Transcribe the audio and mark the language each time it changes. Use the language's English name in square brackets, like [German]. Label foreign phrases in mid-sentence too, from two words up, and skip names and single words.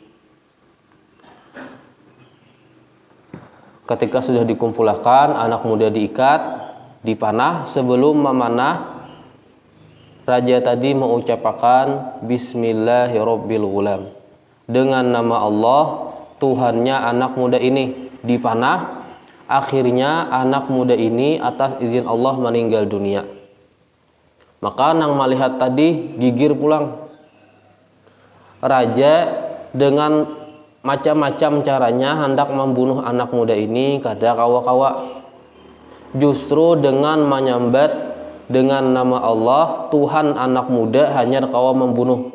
[Indonesian] Ketika sudah dikumpulkan, anak muda diikat, dipanah. Sebelum memanah, raja tadi mengucapkan Bismillahirrabbilgulam, dengan nama Allah Tuhannya anak muda ini, dipanah. Akhirnya anak muda ini atas izin Allah meninggal dunia. [Banjar] Maka nang melihat tadi gigir pulang. Raja dengan macam-macam caranya hendak membunuh anak muda ini kada kawa-kawa. Justru dengan menyambat dengan nama Allah Tuhan anak muda hanya kawa membunuh.